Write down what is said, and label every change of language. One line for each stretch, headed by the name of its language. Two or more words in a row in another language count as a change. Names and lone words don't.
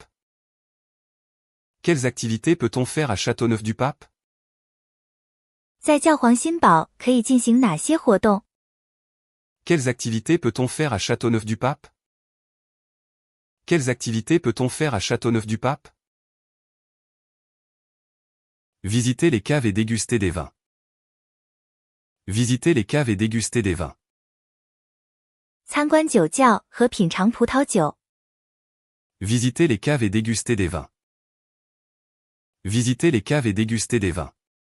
French: Quelles activités peut-on faire à Châteauneuf-du-Pape?
Chinese: 在教皇新堡可以进行哪些活动？
French: Quelles activités peut-on faire à Châteauneuf-du-Pape? Quelles activités peut-on faire à Châteauneuf-du-Pape? Visiter les caves et déguster des vins. Visiter les caves et déguster des vins.
Chinese: 参观酒窖和品尝葡萄酒。
French: Visiter les caves et déguster des vins. Visiter les caves et déguster des vins.